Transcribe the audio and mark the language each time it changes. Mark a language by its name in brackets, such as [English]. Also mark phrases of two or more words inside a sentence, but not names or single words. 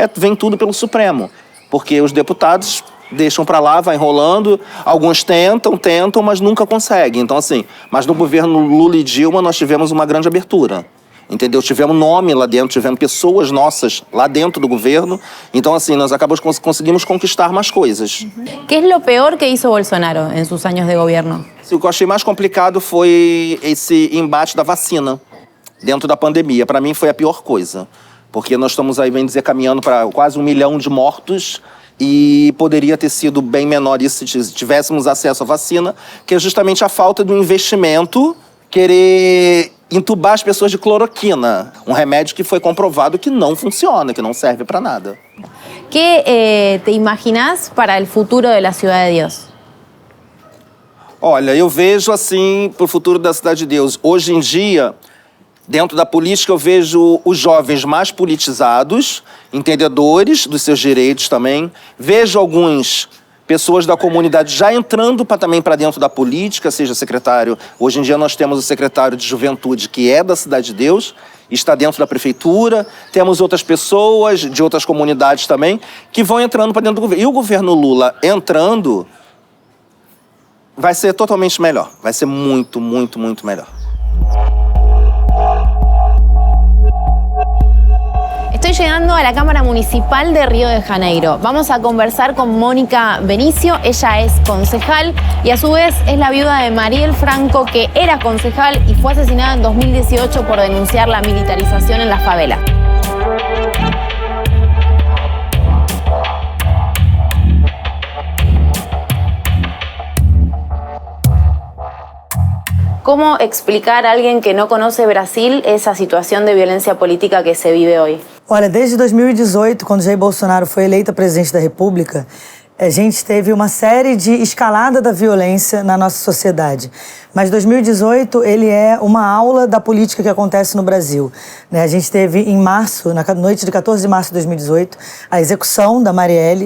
[Portuguese] Vem tudo pelo Supremo, porque os deputados deixam para lá, vai enrolando. Alguns tentam, mas nunca conseguem. Então, assim, mas no governo Lula e Dilma nós tivemos uma grande abertura. Entendeu? Tivemos nome lá dentro, tivemos pessoas nossas lá dentro do governo. Então, assim, nós conseguimos conquistar mais coisas. [Spanish] ¿Qué es lo peor que hizo Bolsonaro en sus años de gobierno? [Portuguese] O que eu achei mais complicado foi esse embate da vacina dentro da pandemia. Para mim foi a pior coisa. Porque nós estamos aí, bem dizer, caminhando para quase 1 milhão de mortos e poderia ter sido bem menor isso se tivéssemos acesso à vacina, que é justamente a falta do investimento, querer entubar as pessoas de cloroquina, um remédio que foi comprovado que não funciona, que não serve para nada. [Spanish] ¿Qué te imaginas para el futuro de la Ciudad de Dios? [Portuguese] Olha, eu vejo assim para o futuro da Cidade de Deus. Hoje em dia, dentro da política, eu vejo os jovens mais politizados, entendedores dos seus direitos também. Vejo alguns pessoas da comunidade já entrando também para dentro da política, seja secretário. Hoje em dia nós temos o secretário de Juventude, que é da Cidade de Deus, está dentro da prefeitura. Temos outras pessoas de outras comunidades também que vão entrando para dentro do governo. E o governo Lula entrando vai ser totalmente melhor. Vai ser muito, muito, muito melhor. [Spanish] Estoy llegando a la Cámara Municipal de Río de Janeiro. Vamos a conversar con Mónica Benicio. Ella es concejal y a su vez es la viuda de Mariel Franco, que era concejal y fue asesinada en 2018 por denunciar la militarización en la favela. ¿Cómo explicar a alguien que no conoce Brasil esa situación de violencia política que se vive hoy? [Portuguese] Olha, desde 2018, quando Jair Bolsonaro foi eleita presidente da República, a gente teve uma série de escalada da violência na nossa sociedade. Mas 2018, ele é uma aula da política que acontece no Brasil. A gente teve em março, na noite de 14 de março de 2018, a execução da Marielle.